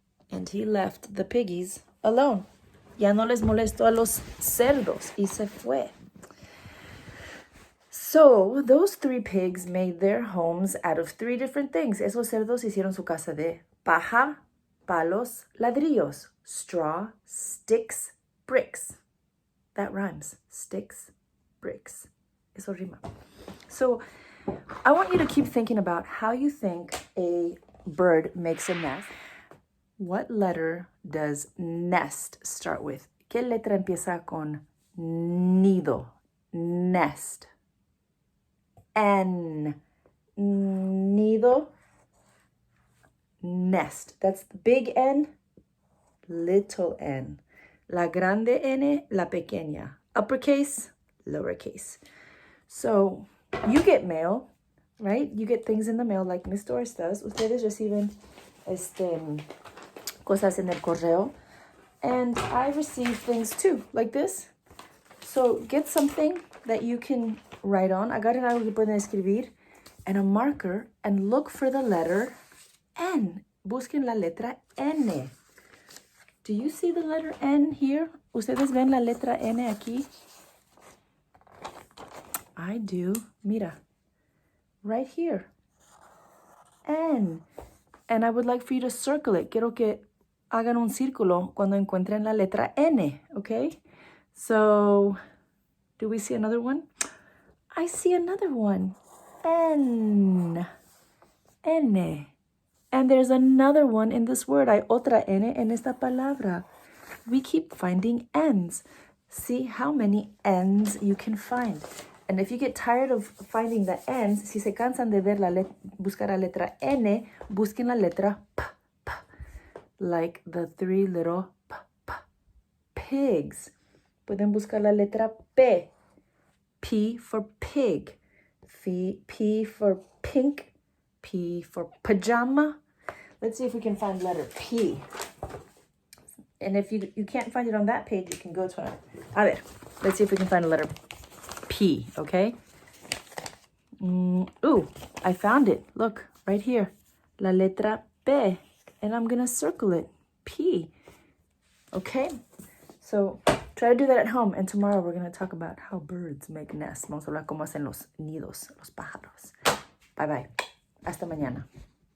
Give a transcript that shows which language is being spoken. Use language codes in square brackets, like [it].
[en] And he left the piggies alone. [es] Ya no les molestó a los cerdos y se fue. [en] So, those three pigs made their homes out of three different things. [es] Esos cerdos hicieron su casa de paja, palos, ladrillos, [en] straw, sticks, bricks. That rhymes. Sticks, bricks. [es] Eso rima. [en] So, I want you to keep thinking about how you think a bird makes a nest. What letter does nest start with? [es] ¿Qué letra empieza con nido? [en] Nest. N. [es] Nido. Nest. [en] That's the big N, little n. [es] La grande N, la pequeña. [en] Uppercase, lowercase. So, you get mail, right? You get things in the mail like Miss Doris does. [es] Ustedes reciben cosas en el correo. [en] And I receive things too, like this. So, get something that you can write on. [es] Agarren algo que pueden escribir [en] and a marker and look for the letter N. [es] Busquen la letra N. [en] Do you see the letter N here? [es] ¿Ustedes ven la letra N aquí? [en] I do. Mira. Right here. N. And I would like for you to circle it. [es] Quiero que hagan un círculo cuando encuentren la letra N, [en] okay? So, do we see another one? I see another one. N. N. And there's another one in this word. [es] Hay otra N en esta palabra. [en] We keep finding N's. See how many N's you can find. And if you get tired of finding the N's, [es] si se cansan de ver buscar la letra N, busquen la letra P, [en] P. Like the three little pigs. [es] Pueden buscar la letra P. [en] P for pig. P for pink. P for pajama. Let's see if we can find letter P. And if you can't find it on that page, you can go to [es] a ver. [en] Let's see if we can find a letter P, okay? Ooh, I found it. Look, right here. [es] La letra P. [en] And I'm going to circle it. P. Okay? So try to do that at home. And tomorrow we're going to talk about how birds make nests. [es] Vamos a hablar cómo hacen los nidos, los pájaros. [en] Bye-bye. [es] Hasta mañana.